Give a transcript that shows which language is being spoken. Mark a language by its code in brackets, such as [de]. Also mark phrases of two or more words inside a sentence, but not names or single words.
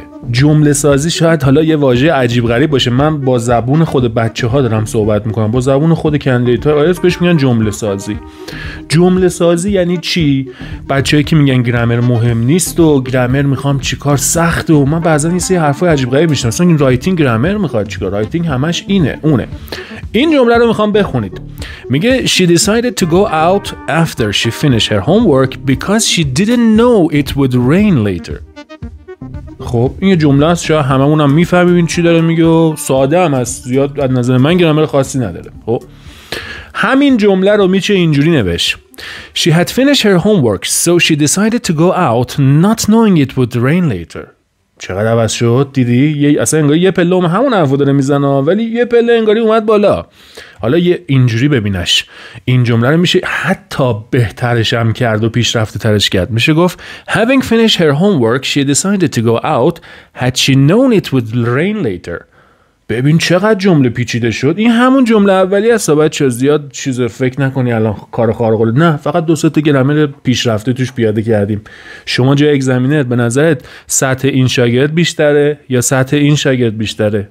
[fa] جمله سازی شاید حالا یه واژه عجیب غریب باشه، من با زبون خود بچه ها دارم صحبت میکنم، با زبون خود کندیدیت های آیلتس بهش میگن جمله سازی. جمله سازی یعنی چی؟ بچه‌ای که میگن گرامر مهم نیست و گرامر میخوام چیکار سخته، و من بعضا این سری حرفای عجیب غریب میشنم، مثلا این [en] writing grammar [fa] میخواد چیکار، رایتینگ همش اینه اونه. این جمله رو میخوام بخونید. [en] میگه she decided to go out after she finished her homework because she didn't know it would rain later. [fa] خب این یه جمله است، شاید هممون هم میفهمیم این چی داره میگه و ساده هم است، زیاد از نظر من گرامر خاصی نداره. خب همین جمله رو میشه اینجوری نوشت: [en] She had finished her homework so she decided to go out not knowing it would rain later. [fa] چقدر عوض شد دیدی؟ اصلا انگاری یه پله همون حرفو داره میزنه ولی یه پله انگاری اومد بالا. حالا یه اینجوری ببینش، این جمله رو میشه حتی بهترش هم کرد و پیشرفته ترش کرد. [en] میشه گفت Having finished her homework she decided to go out had she known it would rain later. [fa] ببین چقدر جمله پیچیده شد. این همون جمله اولی است. بچه‌ها زیاد چیز فکر نکنی الان کار خارق العاده، نه، فقط 2 تا گرامر پیشرفته توش پیاده کردیم. شما جای اگزمینر به نظرت سطح این شاگرد بیشتره یا سطح این شاگرد بیشتره؟